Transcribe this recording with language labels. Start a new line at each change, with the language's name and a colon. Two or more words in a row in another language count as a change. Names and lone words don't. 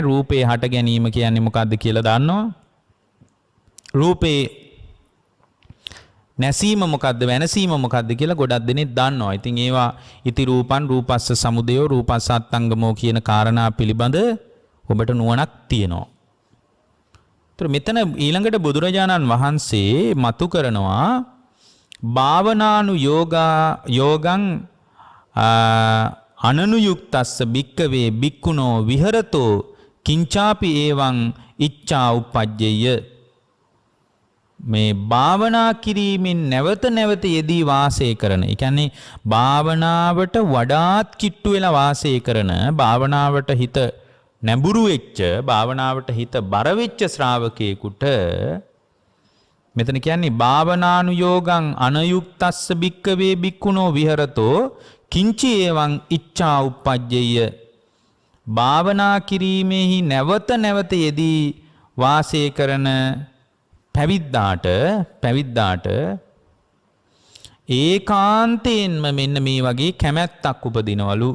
Sinhala: රූපේ හට ගැනීම කියන්නේ මොකක්ද කියලා දන්නවා. රූපේ නැසීම මොකද්ද වෙනසීම මොකද්ද කියලා ගොඩක් දෙනෙක් දන්නවා. ඉතින් ඒවා
Pali: ඉති රූපං රූපස්ස සමුදයෝ රූපස්ස අත්තංගමෝ
Sinhala: කියන කාරණා පිළිබඳ ඔබට නුවණක් තියෙනවා. ඒතර මෙතන ඊළඟට බුදුරජාණන් වහන්සේ මතු කරනවා
Pali: භාවනානු යෝගං අනනුයුක්තස්ස භික්කවේ භික්ඛුනෝ විහෙරතෝ කිංචාපි එවං ඉච්ඡා උප්පජ්ජය.
Sinhala: මේ භාවනා කිරීමෙන් නැවත නැවත යෙදී වාසය කරන, ඒ කියන්නේ භාවනාවට වඩාත් කිට්ටු වෙලා වාසය කරන, භාවනාවට හිත නැඹුරු වෙච්ච, භාවනාවට හිත බර වෙච්ච ශ්‍රාවකයෙකුට මෙතන කියන්නේ
Pali: භාවනානුයෝගං අනයුක්තස්ස භික්කවේ භික්ඛුනෝ විහෙරතෝ කිංචි එවං ඉච්ඡා උප්පජ්ජය.
Sinhala: භාවනා කිරීමෙහි නැවත නැවත යෙදී වාසය කරන පැවිද්දාට ඒකාන්තයෙන්ම මෙන්න මේ වගේ කැමැත්තක් උපදිනවලු.